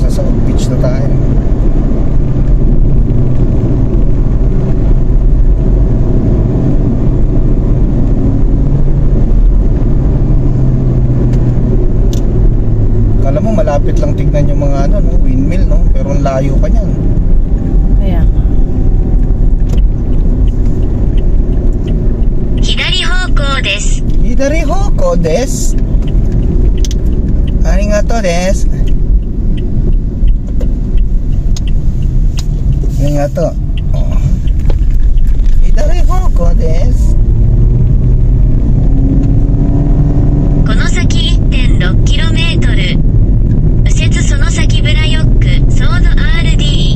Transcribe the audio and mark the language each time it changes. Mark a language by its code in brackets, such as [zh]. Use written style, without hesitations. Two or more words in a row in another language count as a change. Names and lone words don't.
[tl] Nasa South Beach na tayo. Kala mo malapit lang tignan yung mga ano, no? Windmill, no? Pero ang layo pa niyan. Kaya nga. [ja] 左方向です。左方向です。ありがとうです. Arigato. Oh. 左方向です. この先 1.6km 右折その先ブラヨックソード RD。